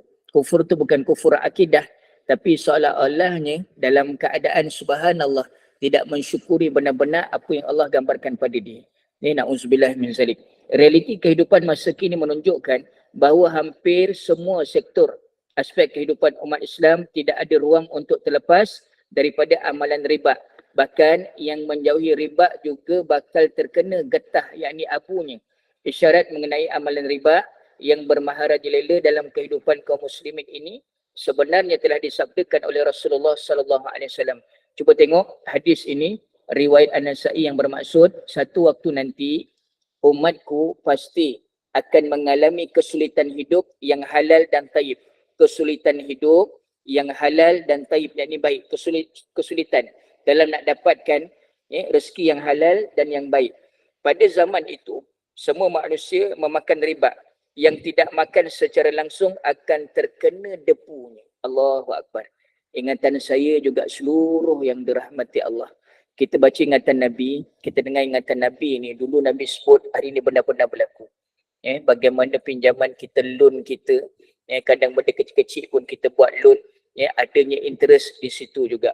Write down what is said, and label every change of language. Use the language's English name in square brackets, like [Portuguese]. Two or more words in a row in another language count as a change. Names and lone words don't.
[Malay] Kufur tu bukan kufur akidah, tapi seolah-olahnya dalam keadaan subhanallah tidak mensyukuri benar-benar apa yang Allah gambarkan pada dia. [Arabic] نعوذ بالله من ذلك. [Malay] Realiti kehidupan masa kini menunjukkan bahawa hampir semua sektor aspek kehidupan umat Islam tidak ada ruang untuk terlepas daripada amalan riba. Bahkan yang menjauhi riba juga bakal terkena getah, yakni abunya. Isyarat mengenai amalan riba yang bermaharajalela dalam kehidupan kaum muslimin ini sebenarnya telah disabdakan oleh Rasulullah [Arabic] صلى الله عليه وسلم. [Malay] Cuba tengok hadis ini, riwayat An-Nasa'i, yang bermaksud satu waktu nanti umatku pasti akan mengalami kesulitan hidup yang halal dan taib. Kesulitan hidup yang halal dan taib, yakni baik. Kesulitan dalam nak dapatkan rezeki yang halal dan yang baik. Pada zaman itu, semua manusia memakan riba. Yang tidak makan secara langsung akan terkena depunya. [Arabic] الله أكبر. [Malay] Ingatan saya juga seluruh yang dirahmati Allah. Kita baca ingatan Nabi, kita dengar ingatan Nabi ni. Dulu Nabi sebut, hari ni benar-benar berlaku. Bagaimana pinjaman kita, loan kita, Kadang benda kecil-kecil pun kita buat loan, adanya interest di situ juga.